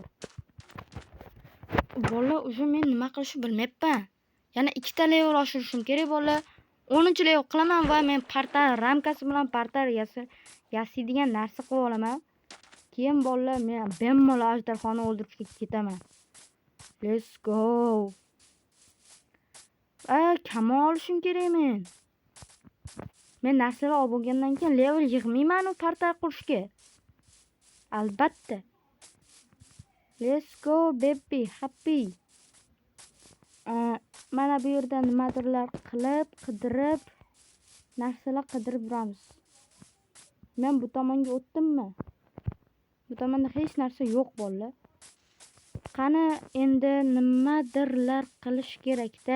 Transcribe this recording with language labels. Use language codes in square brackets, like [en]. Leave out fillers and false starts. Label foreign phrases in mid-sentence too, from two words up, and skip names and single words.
[uz] Bolalar, o'sha men nima qilishni bilmayapman. Yana 2 ta level oshirishim kerak bolalar. 10-level qilaman va men portal ramkasi bilan portal yasaydigan narsa qilib olaman. Keyin bolalar, men bemalol ajdarxonni o'ldirishga ketaman. [en] Let's go. [uz] Kamol olishim kerak men. Men narsalar olib bo'lgandan keyin level yig'mayman u portal qurishga. Albatta. [en] Let's go baby, happy. [uz] Mana bu yerda nimadirlar qilib, qidirib, narsalar qidirib yuramiz. Men bu tomonga o'tdimmi? Bu tomonda hech narsa yo'q bolalar. Qani endi nimadirlar qilish kerak-da.